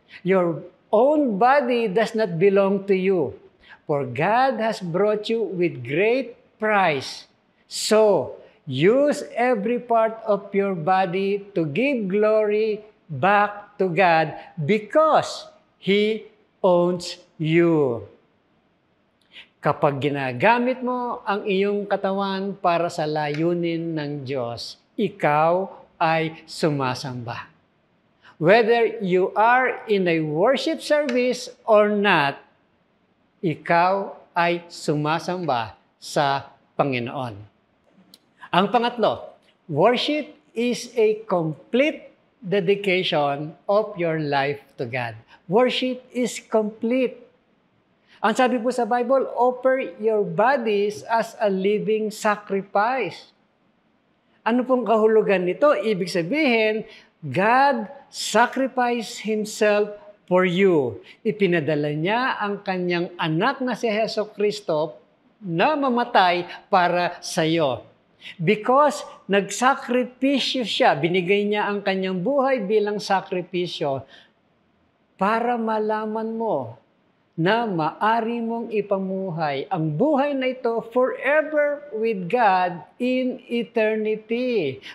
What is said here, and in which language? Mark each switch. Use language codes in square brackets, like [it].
[en] Your own body does not belong to you, for God has brought you with great price. So, use every part of your body to give glory back to God because He owns you. [tl] Kapag ginagamit mo ang iyong katawan para sa layunin ng Diyos, ikaw ay sumasamba. [en] Whether you are in a worship service or not, [tl] ikaw ay sumasamba sa Panginoon. Ang pangatlo, [en] worship is a complete dedication of your life to God. Worship is complete. [tl] Ang sabi po sa [en] Bible, offer your bodies as a living sacrifice. [tl] Ano pong kahulugan nito? Ibig sabihin, [en] God sacrificed Himself for you. [tl] Ipinadala niya ang kanyang anak na si Jesucristo na mamatay para sa iyo. Because nagsakripisyo siya, binigay niya ang kanyang buhay bilang sakripisyo para malaman mo na maari mong ipamuhay ang buhay na ito [en] forever with God in eternity.